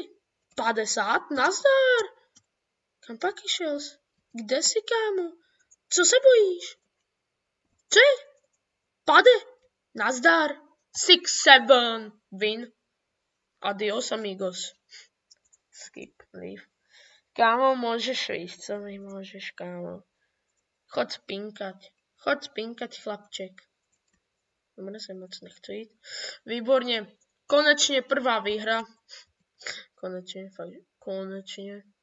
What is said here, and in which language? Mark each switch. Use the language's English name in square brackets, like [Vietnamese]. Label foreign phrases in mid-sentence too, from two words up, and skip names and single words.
[Slovak] 50, nazdar. Kam pak išel? [Czech] Kde si, kámo? Co se bojíš? Co je? Pade? Nazdar. 6-7. Win. [Spanish] Adios, amigos. [English] Skip, leave. [Slovak] Kámo, môžeš ísť, co mi môžeš, kámo. Chod spinkať, chlapček. Dobre, sa moc nechce ísť. Výborne. Konečne prvá výhra. Konečne, fakt, konečne.